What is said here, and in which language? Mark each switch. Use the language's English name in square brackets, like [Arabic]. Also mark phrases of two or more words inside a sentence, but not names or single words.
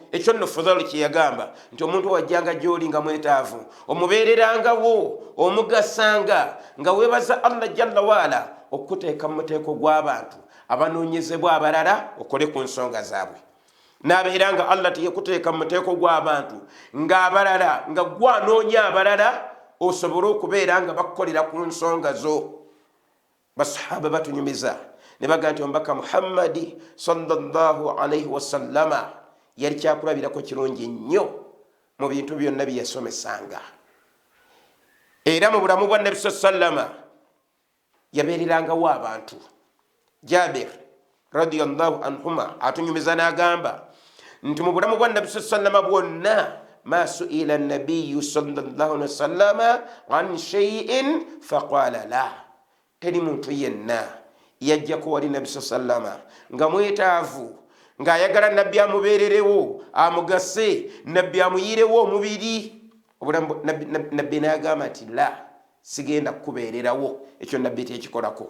[Ganda] Ekyo nno Fudhalu kye yagamba nti omuntu wajjanga gy'oli nga mwetaavu omubeererangawo omugasanga nga weebaza Allah [Arabic] جل وعلا [Ganda] okuteeka mu muteeko gw'abantu abanoonyezebwa abalala okole ku nsonga zaabwe. N'abeera nga Allah teyekuteeka mu muteeko gw'abantu ng'abalala nga gwanoonya abalala osobole okubeera nga bakukolera ku nsonga zo. Basahaba batunyumiza ne baga nti omubaka Muhammadi [Arabic] صلى الله عليه وسلم [Ganda] yali kyakulabirako kirungi nnyo mu bintu byonna bye yasomesanga. Era mu bulamu bwa Nabi sallama yabeererangawo abantu. Jabir [Arabic] رضي الله عنهما [Ganda] atunyumiza n'agamba nti mu bulamu bwa Nabi sallama bwonna [Arabic] ما سئل النبي صلى الله عليه وسلم عن شيء فقال لا, [Ganda] teri muntu yenna yajjako wali Nabi sallama nga mwetaavu ng'ayagala nabbi amubeererewo amugase nabbi amuyirewo omubiri. Nabbi n'agamba nti la, sigenda kukubeererawo, ekyo nabbi tekikolako.